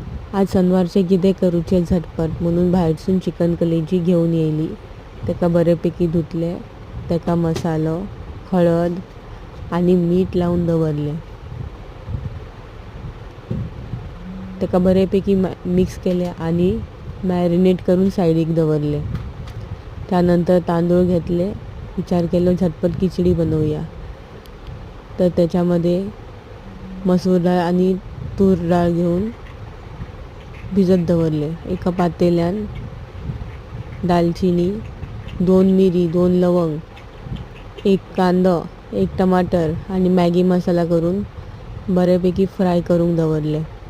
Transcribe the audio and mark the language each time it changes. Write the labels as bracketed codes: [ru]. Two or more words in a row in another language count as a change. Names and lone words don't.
[kok] आज शनिवारचे कितें करूचें झटपट म्हणून भायरसून चिकन कलेजी घेवन येयली. ताका बरेपैकी धुतले, ताका मसालो, हळद आनी मीठ लावून दवरले. ताका बरेपैकी मिक्स केले आनी मॅरिनेट करून सायडीक दवरले. त्यानंतर तांदूळ घेतले. विचार केलो झटपट खिचडी बनवूया. तर [mr] त्याच्यामध्ये मसूर डाळ आणि तूर डाळ घेऊन भिजत [kok] दवरले. एका पातेल्यान दालचिनी, 2 मिरी, 2 लवंग, 1 कांदो, 1 टमाटर आणि मॅगी मसाला करून बऱ्यापैकी फ्राय करून दवरले.